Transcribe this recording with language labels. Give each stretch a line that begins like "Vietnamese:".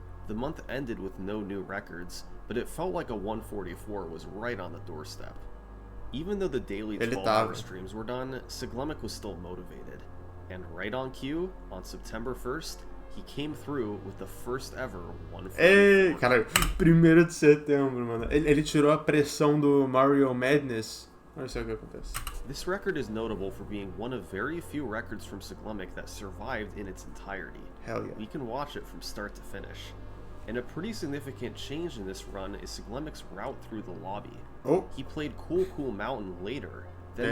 English: The month ended with no new records, but it felt like a 1:44 was right on the doorstep. Even though the daily 12-hour streams were done, Siglemek was still motivated. And right on cue, on September 1st, he came through with the first ever 1:44.
Portuguese: Ei, caralho, 1º de setembro, mano. Ele tirou a pressão do Mario Madness. Olha só o que acontece.
English: This record is notable for being one of very few records from Siglemek that survived in its entirety. Hell yeah. We can watch it from start to finish. And a pretty significant change in this run is Siglemek's route through the lobby. Oh, He played Cool Mountain later, then